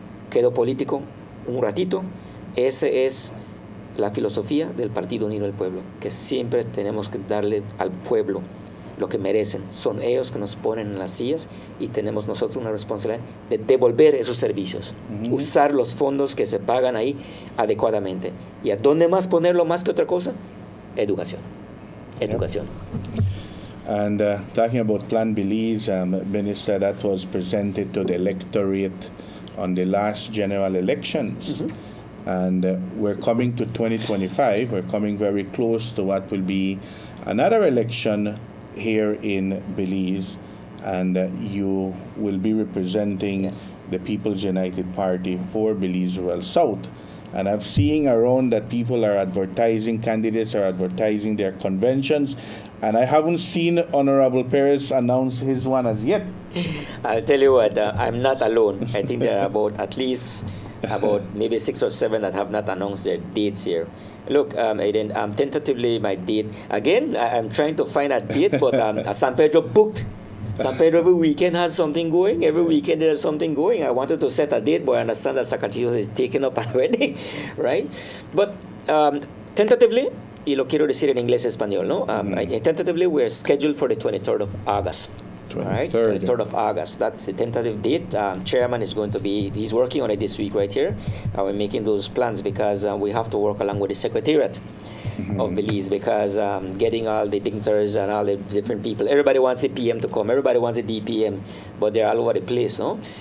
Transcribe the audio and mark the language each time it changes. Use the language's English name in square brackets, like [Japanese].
[Spanish] Quedo político un ratito. Esa es la filosofía del Partido Unido del Pueblo, que siempre tenemos que darle al pueblo lo que merecen. Son ellos que nos ponen en las sillas y tenemos nosotros una responsabilidad de devolver esos servicios, usar los fondos que se pagan ahí adecuadamente. ¿Y a dónde más ponerlo más que otra cosa? Educación. Educación. [English] And talking about Plan Belize, Minister, that was presented to the electorate on the last general elections. And we're coming to 2025. We're coming very close to what will be another election here in Belize. And you will be representing the People's United Party for Belize Rural South. And I've seen around that people are advertising, candidates are advertising their conventions, and I haven't seen Honorable Perez announce his one as yet. I'll tell you what, I'm not alone. I think there are at least maybe 6 or 7 that have not announced their dates here. Look, Aiden, tentatively my date, again, I'm trying to find a date, but San Pedro booked. San Pedro every weekend has something going. Every weekend there's something going. I wanted to set a date, but I understand that Zacatecas is taken up already, right? But tentatively, [Spanish] y lo quiero decir en inglés y español, ¿no? [English] Tentatively, we're scheduled for the 23rd of August. 23rd. Right? 23rd of August. That's the tentative date. Chairman is going to be, he's working on it this week right here. We're making those plans because we have to work along with the Secretariat of Belize, because getting all the dignitaries and all the different people, everybody wants the PM to come, everybody wants the DPM, but they're all over the place, no?